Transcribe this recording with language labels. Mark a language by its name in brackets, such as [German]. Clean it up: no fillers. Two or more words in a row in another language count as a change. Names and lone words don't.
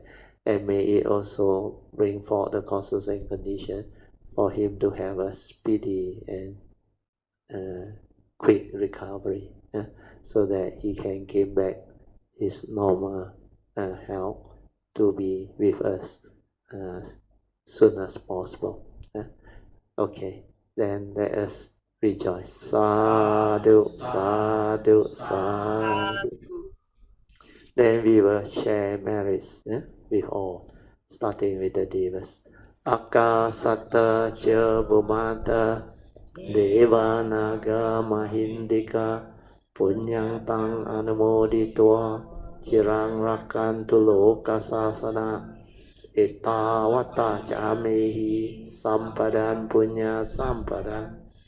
[English] And may it also bring forth the causes and conditions for him to have a speedy and quick recovery, so that he can gain back his normal health to be with us soon as possible. Okay, then let us rejoice. [Pali] Sadhu, sadhu, sadhu. [English] Then we will share merits with all, starting with the Devas. [Pali] Akasata cha bhumata Devanaga Mahindika Punyang Tang Anumoditwa Chirang Rakantu Lokasasana Etawata Chamehi Sampadan Punya Sampadan